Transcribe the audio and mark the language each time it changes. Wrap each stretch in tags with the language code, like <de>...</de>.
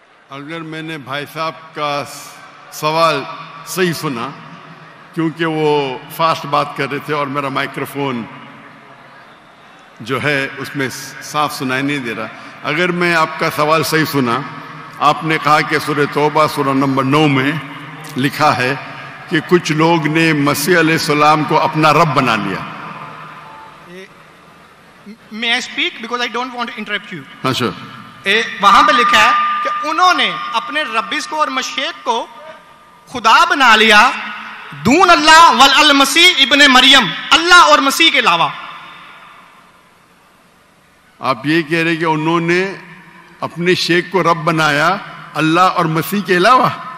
<ur>اگر میں نے بھائی صاحب کا سوال صحیح سنا، کیونکہ وہ فاسٹ بات کر رہے تھے اور میرا مائکروفون جو ہے اس میں صاف سنائی نہیں دے رہا، اگر میں آپ کا سوال صحیح سنا، آپ نے کہا کہ سورہ توبہ سورہ نمبر 9 میں لکھا ہے کہ کچھ لوگ نے مسیح علیہ السلام کو اپنا رب بنا لیا.</ur> <en>May I speak because I don't want to interrupt you.</en> <ur>ہاں sure. وہاں پہ لکھا ہے کہ انہوں نے اپنے ربیز کو اور مشیخ کو خدا بنا لیا</ur> <ar>دون اللہ والمسیح ابن مریم،</ar> <ur>اللہ اور مسیح کے علاوہ. آپ یہ کہہ رہے کہ انہوں نے اپنے شیخ کو رب بنایا اللہ اور مسیح کے علاوہ؟</ur>